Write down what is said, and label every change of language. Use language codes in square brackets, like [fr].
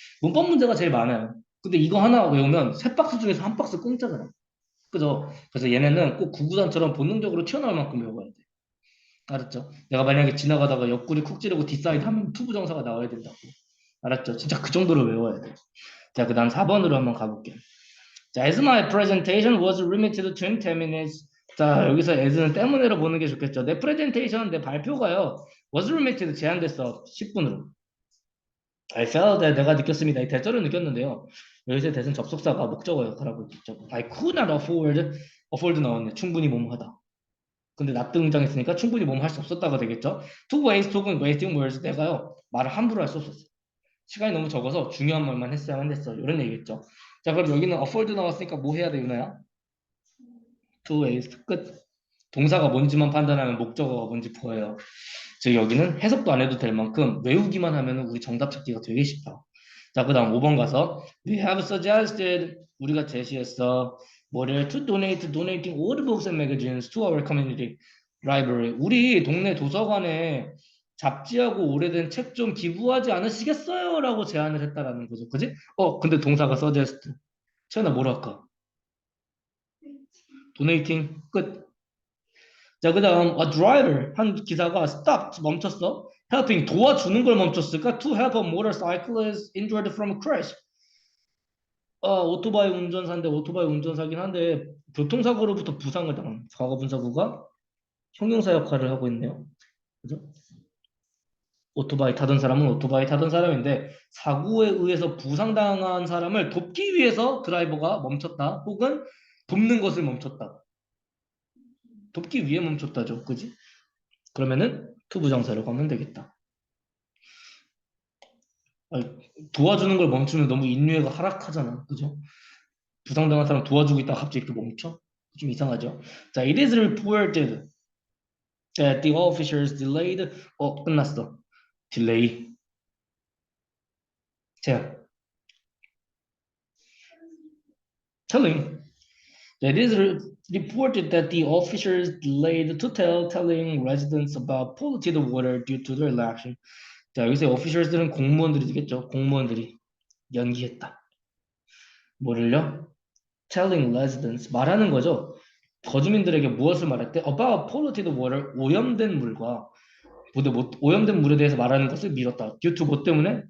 [ko] 문법 문제가 제일 많아요. 근데 이거 하나 외우면 세 박스 중에서 한 박스 공짜잖아. 그죠? 그래서 얘네는 꼭 구구단처럼 본능적으로 튀어나올 만큼 외워야 돼. 알았죠? 내가 만약에 지나가다가 옆구리 쿡 찌르고 뒷사이드 하면 투부정사가 나와야 된다고. 알았죠? 진짜 그 정도로 외워야 돼. 자, 그 다음 4번으로 한번 가볼게. [en] 자, as my presentation was limited to 10 minutes. [ko] 자, 여기서 as는 때문에로 보는 게 좋겠죠. 내 presentation, 내 발표가요. was limited, 제한됐어. 10분으로. [en] I felt that [ko] 내가 느꼈습니다. 이 대절을 느꼈는데요. 여기서 대신 접속사가 목적어 역할하고 있죠. [en] I could not afford 나왔네. [ko] 충분히 몸하다. 근데 not 등장했으니까 충분히 몸할 수 없었다가 되겠죠. [en] To waste [ko] 혹은 [en] wasting words, [ko] 내가요 말을 함부로 할 수 없었어. 시간이 너무 적어서 중요한 말만 했어야만 됐어. 이런 얘기겠죠. 자, 그럼 여기는 afford 나왔으니까 뭐 해야 돼, 유나야? [en] To waste 끝. [ko] 동사가 뭔지만 판단하면 목적어가 뭔지 보여요. 즉 여기는 해석도 안 해도 될 만큼 외우기만 하면 우리 정답 찾기가 되게 쉽다. 자, 그 다음 5번 가서 [en] We have suggested, [ko] 우리가 제시했어. [en] 뭐를 to donating all the books and magazines to our community library. [ko] 우리 동네 도서관에 잡지하고 오래된 책 좀 기부하지 않으시겠어요? 라고 제안을 했다라는 거죠. 그지? 근데 동사가 suggest. 채연아 뭐로 할까? [en] donating 끝. [ko] 자, 그 다음 a driver, 한 기사가 stopped, 멈췄어. helping, 도와주는 걸 멈췄을까? [en] to help a motorcyclist injured from a crash. [ko] 오토바이 운전사인데 오토바이 운전사긴 한데 교통사고로부터 부상을 당한 과거분사구가 형용사 역할을 하고 있네요. 그죠? 오토바이 타던 사람은 오토바이 타던 사람인데 사고에 의해서 부상당한 사람을 돕기 위해서 드라이버가 멈췄다. 혹은 돕는 것을 멈췄다. 돕기 위해 멈췄다죠. 그지? 그러면은 투부정사라고 하면 되겠다. 아니, 도와주는 걸 멈추면 너무 인류애가 하락하잖아. 그죠? 부상당한 사람 도와주고 있다가 갑자기 또 멈춰? 좀 이상하죠? [en] 자, it is reported that the officers delayed. [ko] 끝났어. delay. [en] 자, telling. It is reported that the officers delayed to telling residents about polluted water due to their election. [ko] 자, 여기서 officers들은 공무원들이 되겠죠. 공무원들이 연기했다. 뭐를요? [en] telling residents, [ko] 말하는 거죠. 거주민들에게 무엇을 말할 때 [en] about polluted water, [ko] 오염된 물과 오염된 물에 대해서 말하는 것을 미뤘다. due to 뭐 때문에?